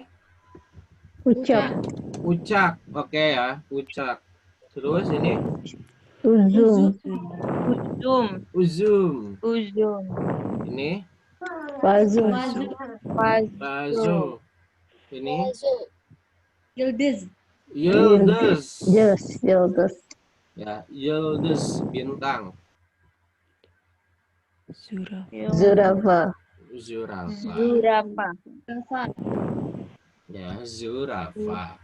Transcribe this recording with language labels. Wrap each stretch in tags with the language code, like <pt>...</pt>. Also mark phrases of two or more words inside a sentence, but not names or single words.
<id>Ucap. ucak. Oke ya, ucak. Terus ini uzum. Ini Bazu. bazo. Ini Yıldız. yıldız. Yıldız. Ya, yıldız, bintang. Zurafa. Zurafa. Ya, zurafa.</id>